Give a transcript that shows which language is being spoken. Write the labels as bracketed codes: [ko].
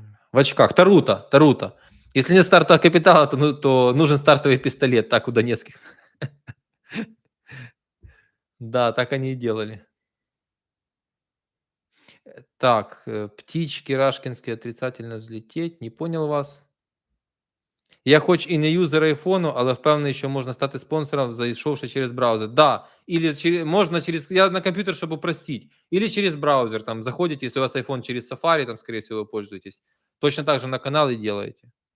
[ru] В очках, Тарута. Если нет стартового капитала, то нужен стартовый пистолет, так у донецких. Да, так они и делали. Так, птички рашкинские отрицательно взлететь. Не понял вас. [uk] Я хоч і не юзер айфону, але впевнений, що можна стати спонсором, зайшовши через браузер. [ru] Да, или можно через... Я на компьютер, чтобы упростить. Или через браузер, там, заходите, если у вас iPhone через Safari, там, скорее всего, вы пользуетесь. Точно так же на канал и делаете.